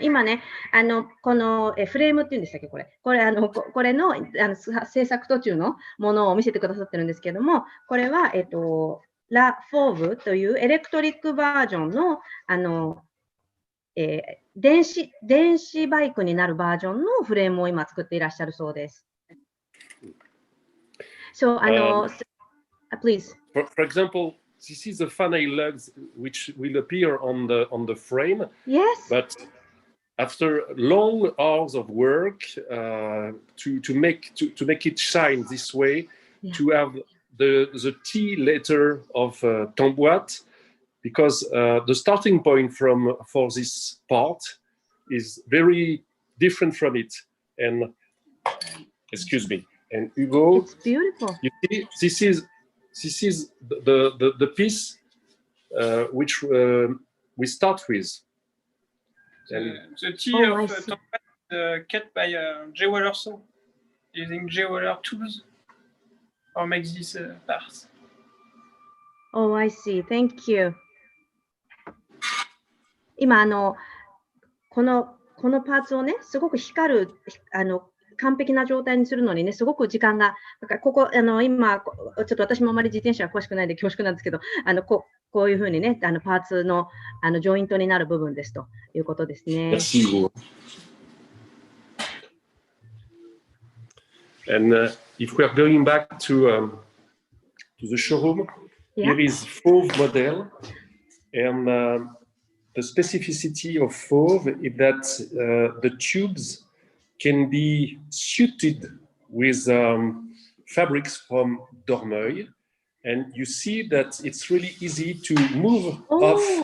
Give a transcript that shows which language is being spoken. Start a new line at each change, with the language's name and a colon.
Japanese: 今ね、このフレームっていうんでしたっけ、これの制作途中のものを見せてくださってるんですけども、これはラ・フォーブというエレクトリックバージョンの電子バイクになるバージョンのフレームを今作っていらっしゃるそうです。
English: So, please. For example, this is the fanny lugs which will appear on the frame. Yes. But after long hours of work to make it shine this way, to have the T letter of Tamboite, because the starting point for this part is very different from it. And excuse me. And Hugo, it's beautiful. You see, this is the piece which we start with. The T of Tamboite cut by J. Waller saw using J. Waller tools or makes these parts. Oh, I see. Thank you.
Japanese: 今このパーツをね、すごく光る完璧な状態にするのにね、すごく時間が、だからここ今ちょっと私もあまり自転車は詳しくないんで恐縮なんですけど、こういうふうにね、パーツのジョイントになる部分ですということですね。
English: And if we are going back to the showroom, here is Fauve model, and the specificity of Fauve is that the tubes can be suited with fabrics from Dormeuil, and you see that it's really easy to move off